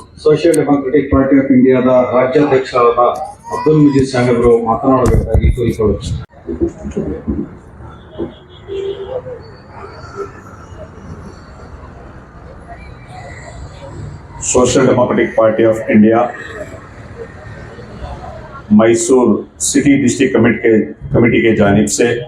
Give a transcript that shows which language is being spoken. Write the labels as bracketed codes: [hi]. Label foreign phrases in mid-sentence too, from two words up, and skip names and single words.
[kn] ಸೋಷಿಯಲ್ ಡೆಮಾಕ್ರೆಟಿಕ್ ಪಾರ್ಟಿ ಆಫ್ ಇಂಡಿಯಾದ ರಾಜ್ಯಾಧ್ಯಕ್ಷರಾದ ಅಬ್ದುಲ್ ಮಜೀದ್ ಸಾಹೇಬರು ಮಾತನಾಡಬೇಕಾಗಿ ಕೋರಿಕೊಳ್ಳುತ್ತೇನೆ. [hi] सोशल डेमोक्रेटिक पार्टी ऑफ इंडिया मैसूर सिटी डिस्ट्रिक्ट कमेटी के जानिब से